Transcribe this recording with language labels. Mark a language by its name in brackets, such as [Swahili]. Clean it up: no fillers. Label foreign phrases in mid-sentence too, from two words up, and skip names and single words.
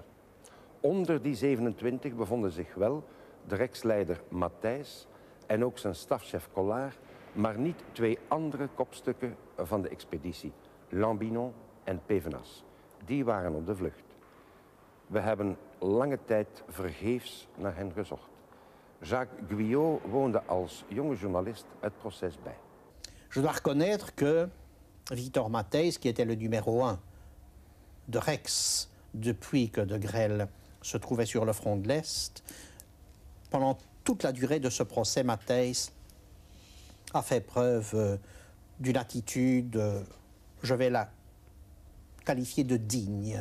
[Dutch] Onder die 27 bevonden zich wel de Rex-leider Matthijs en ook zijn stafchef Collard, maar niet twee andere kopstukken van de expeditie, Lambinon en Pévenas. Die waren op de vlucht. We hebben lange tijd vergeefs naar hen gezocht. Jacques Guyot woonde als jonge journalist het proces bij. [French] Je dois reconnaître que Victor Matthijs, qui était le numéro 1 de Rex depuis que de Grelle se trouvait sur le front de l'Est, pendant toute la durée de ce procès, Matthijs a fait preuve d'une attitude, je vais la qualifier de digne.